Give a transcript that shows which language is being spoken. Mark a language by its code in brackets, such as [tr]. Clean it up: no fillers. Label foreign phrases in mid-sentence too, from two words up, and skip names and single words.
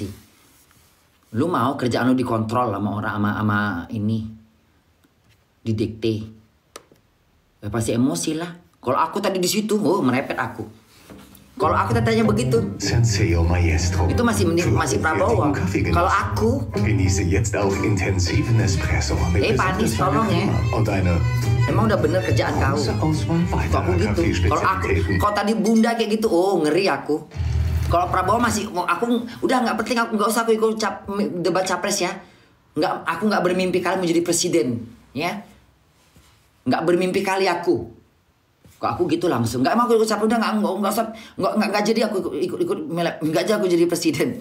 [id] Lu mau kerjaan lu dikontrol sama orang sama ini didikte. Ya pasti emosi lah. Kalau aku tadi di situ, merepet aku. Kalau aku tanya begitu, Senseo Maestro. Itu masih Prabowo. Kalau aku, [de] Genieße jetzt auch intensiven Espresso mit [id] Panis, tolong ya. [de] und eine [id] Emang udah bener kerjaan kau. Kok aku gitu. Kalau tadi Bunda kayak gitu, ngeri aku. Kalau Prabowo masih, aku udah nggak penting, aku nggak usah aku ikut debat capres ya. Aku nggak bermimpi kali menjadi presiden, ya. Nggak bermimpi kali aku. Kok aku gitu langsung, nggak mau aku ikut capres, udah nggak jadi aku ikut nggak jadi aku jadi presiden.